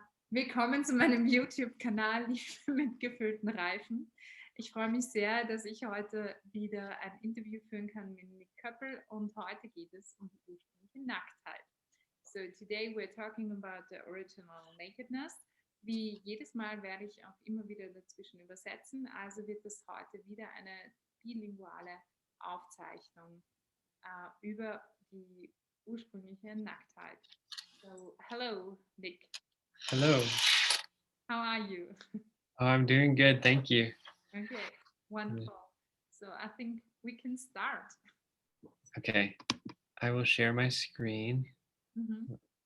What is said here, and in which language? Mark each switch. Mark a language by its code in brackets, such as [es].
[de] Willkommen zu meinem YouTube-Kanal Liebe mit gefüllten Reifen. Ich freue mich sehr, dass ich heute wieder ein Interview führen kann mit Nick Koeppel und heute geht es um die ursprüngliche Nacktheit. [en] So today we're talking about the original nakedness. [de] Wie jedes Mal werde ich auch immer wieder dazwischen übersetzen, also wird es heute wieder eine bilinguale Aufzeichnung über die ursprüngliche Nacktheit. [en] So, hello, Nick. Hello. How are you? Oh, I'm doing good, thank you. Okay, wonderful. So I think we can start. Okay, I will share my screen. Mhm.